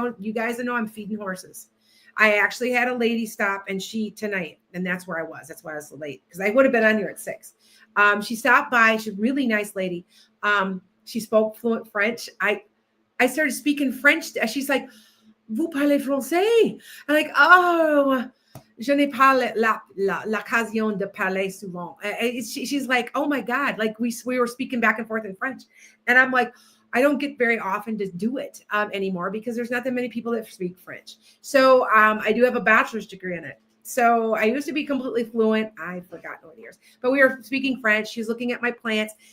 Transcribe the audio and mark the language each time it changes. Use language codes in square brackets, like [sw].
[en] You guys know I'm feeding horses. I actually had a lady stop tonight, and that's where I was. That's why I was so late, because I would have been on here at 6. She stopped by. She's a really nice lady. She spoke fluent French. I started speaking French. [fr] She's like, "Vous parlez français?" I'm like, "Oh, je n'ai pas l'occasion de parler souvent." [en] She's like, "Oh my God!" Like we were speaking back and forth in French, and I'm like, I don't get very often to do it anymore, because there's not that many people that speak French. So I do have a bachelor's degree in it. So I used to be completely fluent. I forgot what years, but we were speaking French. She's looking at my plants.